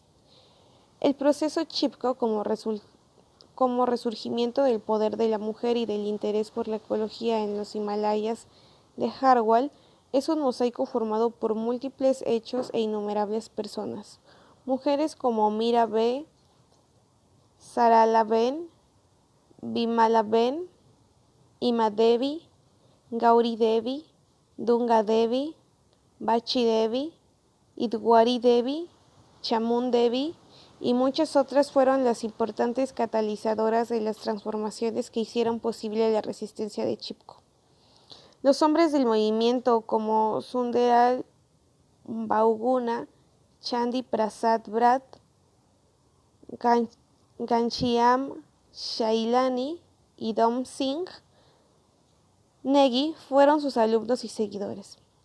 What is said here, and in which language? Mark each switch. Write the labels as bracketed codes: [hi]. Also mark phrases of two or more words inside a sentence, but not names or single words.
[es] El proceso Chipko como resurgimiento del poder de la mujer y del interés por la ecología en los Himalayas de Harwal es un mosaico formado por múltiples hechos e innumerables personas. Mujeres como Miraben, Saralaben, Bimalaben, Imadevi, Gauri Devi, Dunga Devi, Bachi Devi, Idwari Devi, Chamun Devi y muchas otras fueron las importantes catalizadoras de las transformaciones que hicieron posible la resistencia de Chipko. Los hombres del movimiento como Sunderal Bahuguna, Chandi Prasad Brat, Ghanshyam Shailani y Dom Singh Negi fueron sus alumnos y seguidores.